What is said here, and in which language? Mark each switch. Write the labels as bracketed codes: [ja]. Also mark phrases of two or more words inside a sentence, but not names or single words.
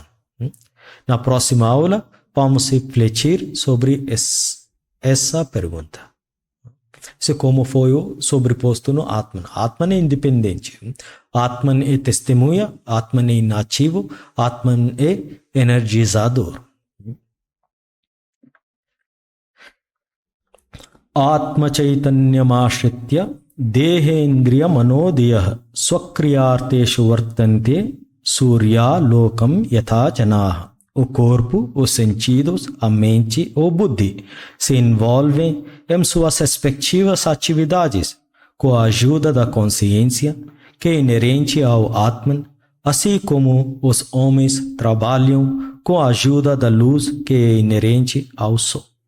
[pt] Na próxima aula, vamos refletir sobre essa pergunta. Isso é como foi sobreposto no Atman. Atman é independente. Atman é testemunha, Atman é inativo, Atman é energizador. [sa] Atma chaitanyamashritya dehendriya manodiyah swakriyarteshu vartante surya lokam yatha janaha. [pt] O corpo, os sentidos, a mente ou buddhi se envolvem em suas respectivas atividades com a ajuda da consciência que é inerente ao Atman, assim como os homens trabalham com a ajuda da luz que é inerente ao Sol.